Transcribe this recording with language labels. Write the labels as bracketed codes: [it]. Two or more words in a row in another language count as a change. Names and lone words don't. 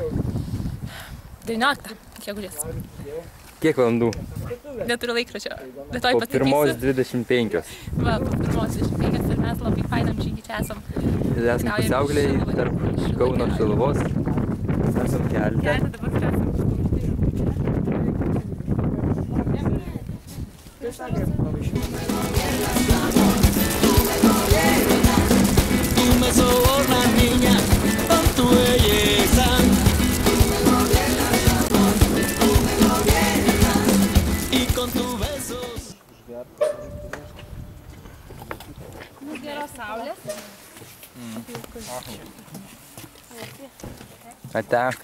[lt] 19 gegužės. Kiek valandų? Neturiu laikraščio. Po pirmos 25. Va, po pirmos 25 ir mes labai fainam žygį čia esam. Esam pusiaugliai tarp Kauno Šiluvos. Esam kelte. Dabar čia esam. [es] Tú me sobornas, niña, con tu belleza. Y con tus besos. [lt] Geros saulės. Ate.